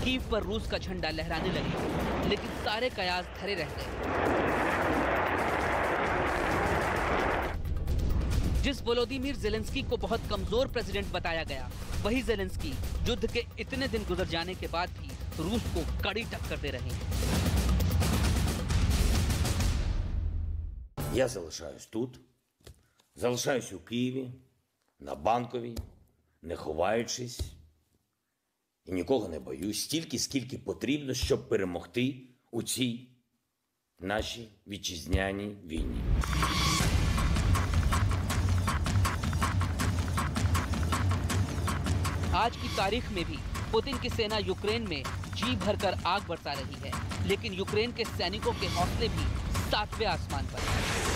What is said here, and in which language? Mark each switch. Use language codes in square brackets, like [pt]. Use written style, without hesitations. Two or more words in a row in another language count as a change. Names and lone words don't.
[hi] कीव पर रूस का झंडा लहराने लगे, लेकिन सारे कयास धरे रह गए। जिस वोलोदिमीर ज़ेलेंस्की को बहुत कमजोर प्रेसिडेंट बताया गया, वही ज़ेलेंस्की युद्ध के इतने दिन गुजर जाने के बाद भी रूस को कड़ी टक्कर दे रहे हैं। [uk] Я залишаюсь тут, залишаюсь у Києві, на Банковій, не ховаючись і нікого не боюсь, стільки, скільки потрібно, щоб перемогти у цій нашій вітчизняній війні. [hi] आज की तारीख में भी पुतिन की सेना यूक्रेन में जी भरकर आग बरसा रही है, लेकिन यूक्रेन के सैनिकों के हौसले भी 7वें आसमान पर है।